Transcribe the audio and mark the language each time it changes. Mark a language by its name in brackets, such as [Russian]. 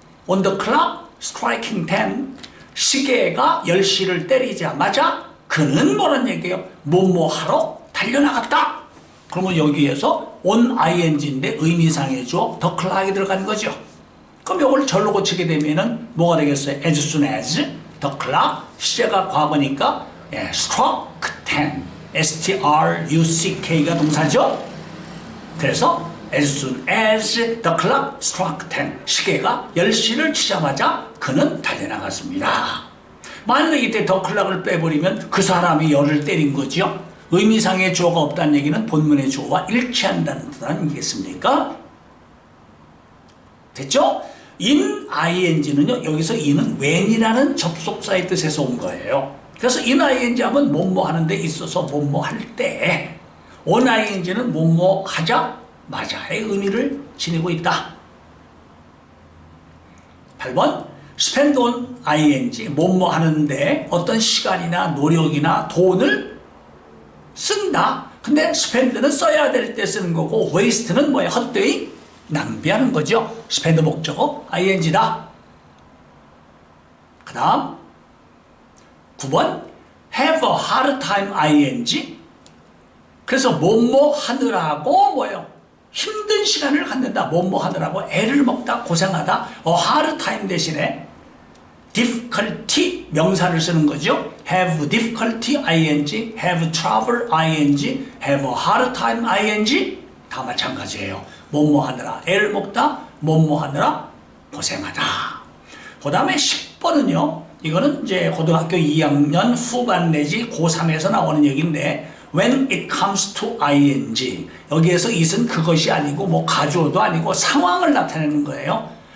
[English] On the clock striking 10, [Korean] 시계가 10시를 때리자마자 그는 뭐란 얘기예요? 뭐뭐 하러 달려나갔다. 그러면 여기에서 on ing인데 의미상의 주어 the clock이 들어간 거죠. 그럼 이걸 절로 고치게 되면은 뭐가 되겠어요? [English] As soon as the clock, [Korean] 시제가 과거니까 [English] struck 10, struck가 동사죠. [Korean] 그래서 [English] as soon as the clock struck 10, [Korean] 시계가 10시를 치자마자 그는 달려나갔습니다. 만약에 이때 the clock을 빼버리면 그 사람이 열을 때린 거죠. 의미상의 주어가 없다는 얘기는 본문의 주어와 일치한다는 뜻은 이겠습니까? 됐죠? in ing는요, 여기서 in은 when이라는 접속사의 뜻에서 온 거예요. 그래서 in ing 하면 뭐뭐 하는 데 있어서 뭐뭐 할 때, on ing는 뭐뭐 하자마자의 의미를 지니고 있다. 8번 spend on ing, 뭐뭐 하는데 어떤 시간이나 노력이나 돈을 쓴다. 근데 spend는 써야 될 때 쓰는 거고 waste는 뭐야? 헛되이 낭비하는 거죠. spend 목적어 ing다. 그 다음 9번 [English] have a hard time ing. [Korean] 그래서 뭐뭐 하느라고 뭐예요? 힘든 시간을 갖는다. 뭐뭐 하느라고 애를 먹다, 고생하다. a hard time 대신에 difficulty 명사를 쓰는 거죠. [English] have difficulty ing, have trouble ing, have a hard time ing 다 마찬가지예요. [Korean] 뭐뭐 하느라 애를 먹다, 뭐뭐 하느라 고생하다. 그 다음에 10번은요. 이거는 이제 고등학교 2학년 후반 내지 고3에서 나오는 얘기인데 [English] when it comes to ing, [Korean] 여기에서 it은 그것이 아니고 뭐 가주어도 아니고 상황을 나타내는 거예요.